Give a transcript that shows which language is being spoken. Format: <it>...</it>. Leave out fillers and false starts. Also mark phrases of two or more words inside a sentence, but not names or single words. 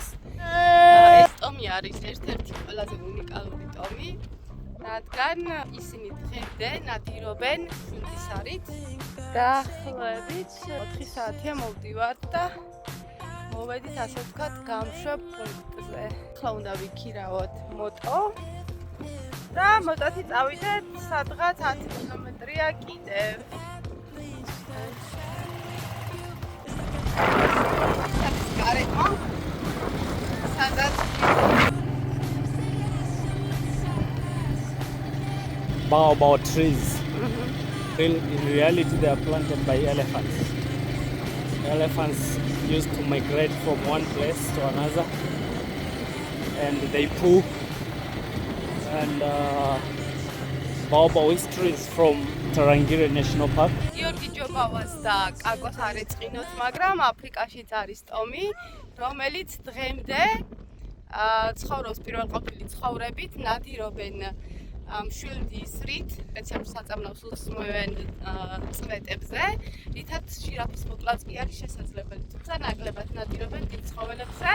<ka>ეს ტომი არის ერთ-ერთი ყველაზე უნიკალური ტომი, რადგან ისინი დღემდე ნადირობენ შვილთისარით. დაახლოებით 4 საათია მოვდივართ და მოვედით ასე ვთქვათ გამშვებ პუნქტზე. ახლა უნდა ვიქირავოთ მოტო და მოტოთი წავიდეთ სადღაც 10 კილომეტრია კიდევ.</ka> <en>Baobab trees. In reality, they are planted by elephants. Elephants used to migrate from one place to another, and they poo. And Baobab history is from Tarangire National Park.</en> <ka>გიორგი ჯობავას და კაკოს არ ეწყინოთ, მაგრამ აფრიკაშიც არის ტომი, რომელიც დღემდე ცხოვრობს პირველყოფილი ცხოვრებით, ნადირობენ მშვილდისრით, სპეციალურ საწამლავს უსმევენ წვეტებზე, რითაც ჟირაფის მოკვლაც კი არის შესაძლებელი, თუმცა ნაკლებად ნადირობენ დიდ ცხოველებზე.</ka>